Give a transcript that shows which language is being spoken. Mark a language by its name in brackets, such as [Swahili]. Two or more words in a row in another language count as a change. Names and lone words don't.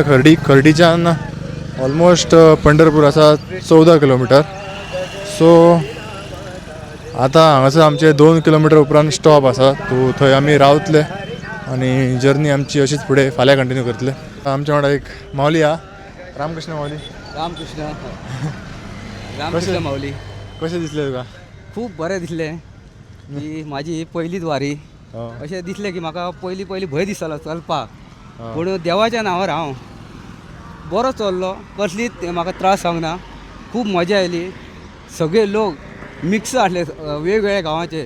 [Konkani] खर्डीच्यान ऑलमोस्ट पंढरपूर आसा 14 किलोमीटर. सो आता हांगासर आमचे 2 किलोमीटर उपरांत स्टॉप आसा. सो थंय आमी रावतले आणि जर्नी आमची अशीच फुडें फाल्यां कंटिन्यू करतले. आमच्या वांगडा एक माऊली हा. रामकृष्ण माऊली. रामकृष्ण माऊली. कशें दिसलें तुका? खूप बरें दिसलें की माझी पहिलीच वारी. अशें दिसलें की म्हाका पयली भंय दिसतालो चलपाक, पूण देवाच्या नांवार हांव बरो चल्लो. कसलीच म्हाका त्रास जावंक ना. खूब मजा आयली. सगळे लोक मिक्स आसले वेगवेगळ्या गांवाचे.